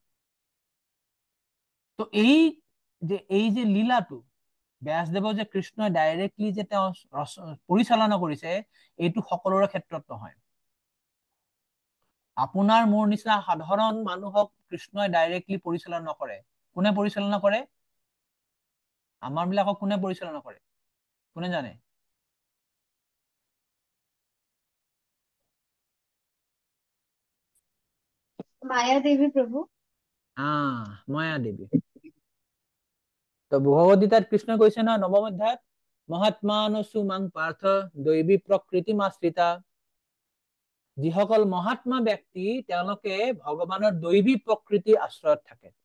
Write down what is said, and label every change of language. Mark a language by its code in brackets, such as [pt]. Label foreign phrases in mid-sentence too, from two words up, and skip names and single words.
[as] তো এই যে লীলাটো ব্যাসদেৱৰ যে কৃষ্ণই ডাইৰেক্টলি যে তেওঁ পৰিচালনা কৰিছে, এইটো সকলোৰে ক্ষেত্ৰত নহয়। আপোনাৰ মোৰ নিচিনা সাধাৰণ মানুহক কৃষ্ণই ডাইৰেক্টলি পৰিচালনা নকৰে। কোনে পৰিচালনা কৰে? আমাৰ বিলাকক কোনে পৰিচালনা কৰে? কোনে জানে? মায়া দেৱী প্ৰভু। মায়া দেৱী। তো ভগৱদ গীতাত কৃষ্ণ কৈছে নহয় নৱম অধ্যায়ত, [sa] महात्मानसु मां पार्थ दैवी प्रकृति माश्रिता। [as] যিসকল মহাত্মা ব্যক্তি তেওঁলোকে ভগৱানৰ দৈবী প্ৰকৃতি আশ্ৰয়ত থাকে।